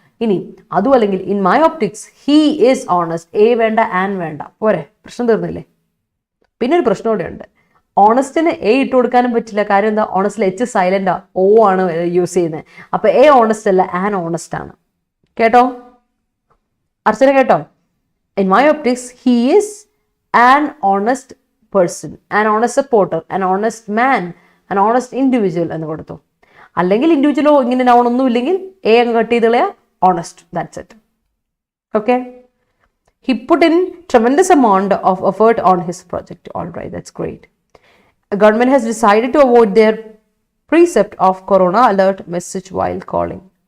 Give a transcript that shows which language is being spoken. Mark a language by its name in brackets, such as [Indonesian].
[Malayalam] ഇനി അതും അല്ലെങ്കിൽ [English] in my optics he is honest. [Malayalam] A വേണ്ട, ആൻ വേണ്ട, പോരെ, പ്രശ്നം തീർന്നില്ലേ. പിന്നെ ഒരു പ്രശ്നം കൂടെ ഉണ്ട്. ഓണസ്റ്റിന് എ ഇട്ട് കൊടുക്കാനും പറ്റില്ല. കാര്യം എന്താ, ഓണസ്റ്റിൽ എച്ച് സൈലൻ്റാ, ഓ ആണ് യൂസ് ചെയ്യുന്നത്. അപ്പോൾ എ ഓണസ്റ്റ് അല്ല, ആൻ ഓണസ്റ്റ് ആണ്. കേട്ടോ അർച്ചന, കേട്ടോ. [English] in my optics he is an honest person, an honest supporter, an honest man, an honest individual [Malayalam] എന്ന് കൊടുത്തു. അല്ലെങ്കിൽ ഇൻഡിവിജ്വലോ ഇങ്ങനെ നൗൺ ഒന്നും ഇല്ലെങ്കിൽ എ അങ്ങ് കട്ട് ചെയ്ത് കളയാ, [English] Honest, that's it. Okay, he put in tremendous amount of effort on his project. All right, that's great. The government has decided to avoid their precept of corona alert message while calling.